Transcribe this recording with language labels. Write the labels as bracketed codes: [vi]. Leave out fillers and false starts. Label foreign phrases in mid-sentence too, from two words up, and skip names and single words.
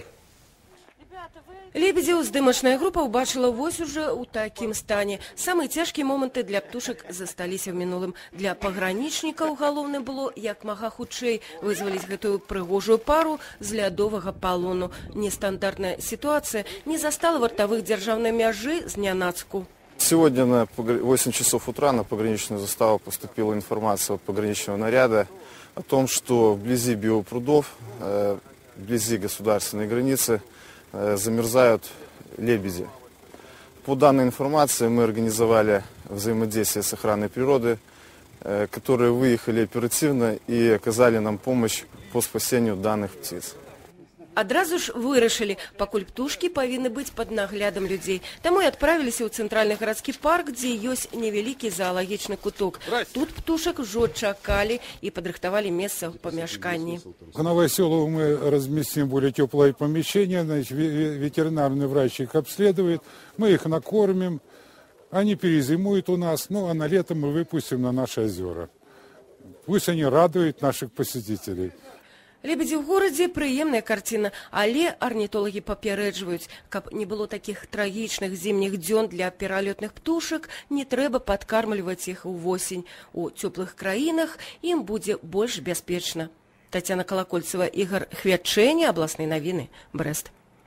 [be] Лебедзяў здымачная група ўбачыла вось уже ў такім стане. Самыя цяжкія моманты для птушак засталіся ў мінулым. Для пагранічнікаў галоўным было як мага хутчэй вызваліць гэтую прыгожую пару з лядовага палону. Нестандартная ситуация не застала вартовых дзяржаўнай мяжы знянацку. [ru] Сегодня на 8 часов утра на пограничную заставу поступила информация от пограничного наряда о том, что вблизи биопрудов, вблизи государственной границы замерзают лебеди. По данной информации мы организовали взаимодействие с охраной природы, которые выехали оперативно и оказали нам помощь по спасению данных птиц. [be] Адразу ж вырашылі, пакуль птушкі павінны быць пад наглядам людзей. Таму і адправіліся ў цэнтральны гарадскі парк, дзе ёсць невялікі заалагічны куток. Тут птушак ужо чакалі і падрыхтавалі месца ў памяшканні. [ru] В Новоселово мы разместим более теплое помещение, значит, ветеринарный врач их обследует, мы их накормим, они перезимуют у нас, ну а на лето мы выпустим на наши озера. Пусть они радуют наших посетителей. [be] Лебедзі ў горадзе прыемная карціна, але арнітолагі папярэджваюць, каб не было такіх трагічных зімніх дзён для пералётных птушак, не трэба падкармліваць іх увосень. У цёплых краінах ім будзе больш бяспечна. Тацяна Колокольцева, Ігор Хвячэня, абласныя навіны, Брэст.